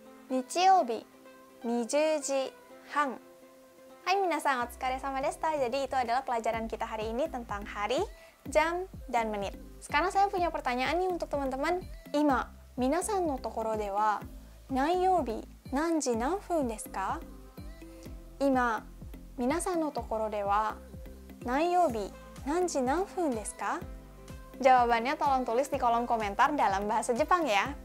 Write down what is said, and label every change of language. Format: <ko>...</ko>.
<ja>Nichiyoubi, 20時半. Hai minasan, otsukaresama deshita.</ja> <id>Jadi itu adalah pelajaran kita hari ini tentang hari, jam, dan menit. Sekarang saya punya pertanyaan nih untuk teman-teman.</id> <ja>Ima, minasan no tokoro de wa nanyoubi 何時何分ですか? 今、皆さんのところでは何曜日何時何分ですか?</ja> <id>Jawabannya tolong tulis di kolom komentar dalam bahasa Jepang ya.</id>